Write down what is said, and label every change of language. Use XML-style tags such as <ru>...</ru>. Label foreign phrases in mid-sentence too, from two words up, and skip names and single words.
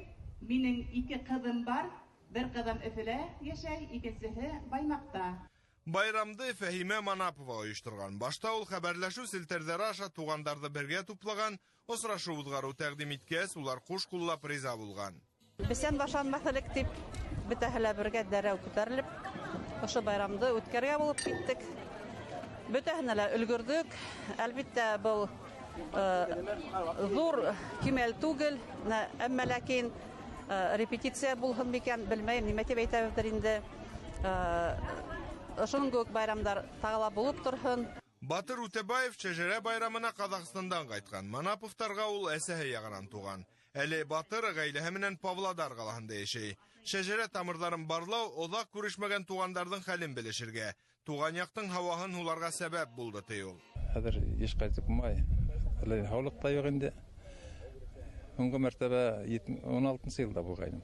<ba>Минең 2 кызым бар, бер кызым Өфөлә яшәй, икенчесе Баймакта. Байрамды Фәһимә Манапова оештырган. Башта ул хәбәрләшү селтәрләре аша тугандарды бергә туплаган, осрашу узгару тәкъдим иткәс, улар куш куллап риза булган. Бесән башанмаслык дип, бөтәһелә бергә дәрәү күтәрелеп, ошо байрамды үткәргә булып киттек. Бөтәһенә лә өлгөрдек. Әлбиттә, был зур кимәл түгел, әмма ләкин репетиция булһын микән, белмәйм, нимә дип әйтәбездер инде. Шуның күк байрамдар тагыла булып торһын. Батыр Үтәбаев шәжәрә байрамына Казакстандан кайткан. Манаповтарга ул әсәһе ягынан туган. Әле Батыр гаиләһе менән Павлодар калаһында яшәй. Шәжәрә тамырларын барлау, озак күрешмәгән тугандардың хәлен белешергә, туган яктың һаваһын уларга сәбәп булды ди ул. Хәзер еш кайтып булмай. Әле һаулык та юк инде. Соңгы мәртәбә 16 елда булгайным.</ba>